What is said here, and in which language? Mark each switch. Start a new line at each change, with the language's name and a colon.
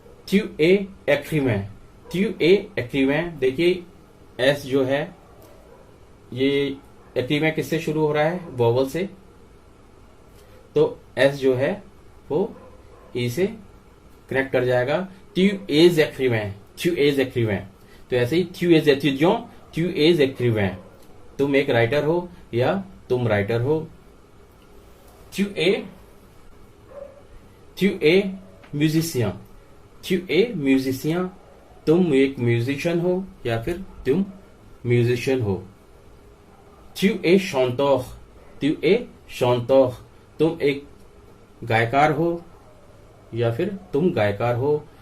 French: tu es écrivain, tu es écrivain,
Hindi: देखिए S जो है ये एक्रीवें किससे शुरू हो रहा है, वोवल से, तो एस जो है वो ई से कनेक्ट कर जाएगा।
French: tu es écrivain, tu es écrivain,
Hindi: तो ऐसे ही
French: tu es étudiant, tu es écrivain,
Hindi: तुम एक राइटर हो
French: या तुम राइटर हो। tu es musicien, tu es musicien,
Hindi: तुम एक म्यूजिशियन हो या फिर तुम म्यूजिशियन हो।
French: tu es chanteur, tu es chanteur,
Hindi: तुम एक गायकार हो या फिर तुम गायकार हो।